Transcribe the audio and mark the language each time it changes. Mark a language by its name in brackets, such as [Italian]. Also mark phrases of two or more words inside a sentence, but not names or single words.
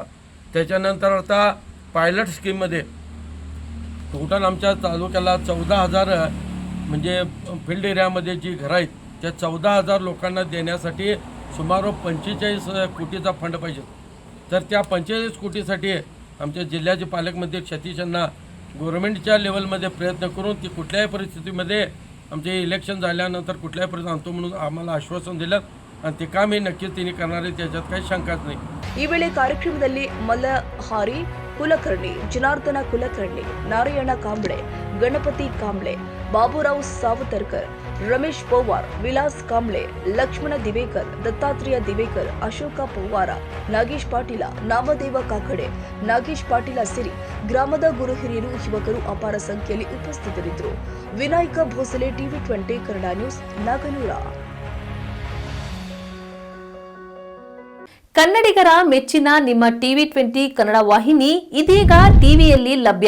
[Marathi] त्याच्यानंतर आता पायलट स्कीममध्ये टोटल आमच्या तालुक्याला 14,000 म्हणजे फील्ड एरियामध्ये जी घरं आहेत त्या 14,000 लोकांना देण्यासाठी सुमारे 45 कोटीचा फंड पाहिजे. तर त्या 45 कोटीसाठी आमच्या जिल्ह्याचे पालकमंत्री सतीशांना गव्हर्नमेंटच्या लेवलमध्ये प्रयत्न करून ती कुठल्याही परिस्थितीमध्ये आमचे इलेक्शन झाल्यानंतर कुठल्याही परिस्थितीत आणतो म्हणून आम्हाला आश्वासन दिलं आणि ते काम हे नक्कीच त्यांनी करणार आहे, त्याच्यात काही शंकाच नाही. [Kannada] ಈ ವೇಳೆ ಕಾರ್ಯಕ್ರಮದಲ್ಲಿ ಮಲ್ಲಹಾರಿ ಕುಲಕರ್ಣಿ, ಜನಾರ್ದನ ಕುಲಕರ್ಣಿ, ನಾರಾಯಣ ಕಾಂಬ್ಳೆ, ಗಣಪತಿ ಕಾಂಬ್ಳೆ, ಬಾಬುರಾವ್ ಸಾವತರ್ಕರ್, रमेश पवार, विलास कांबळे, लक्ष्मण दिवेकर, दत्तात्रेय दिवेकर, अशोक पवार, नागेश पाटील, नामदेव काकडे, नागेश पाटील ಸೇರಿ ಗ್ರಾಮದ ಗುರು ಹಿರಿಯರು ಯುವಕರು ಅಪಾರ ಸಂಖ್ಯೆಯಲ್ಲಿ ಉಪಸ್ಥಿತರಿದ್ದರು. ವಿನಾಯಕ ಭೋಸಲೆ, ಟಿವಿ 20 ಕನ್ನಡ ನ್ಯೂಸ್, ನಾಗನೂರ. ಕನ್ನಡಿಗರ ಮೆಚ್ಚಿನ ನಿಮ್ಮ ಟಿವಿ 20 ಕನ್ನಡ ವಾಹಿನಿ ಇದೀಗ ಟಿವಿಯಲ್ಲಿ ಲಭ್ಯ.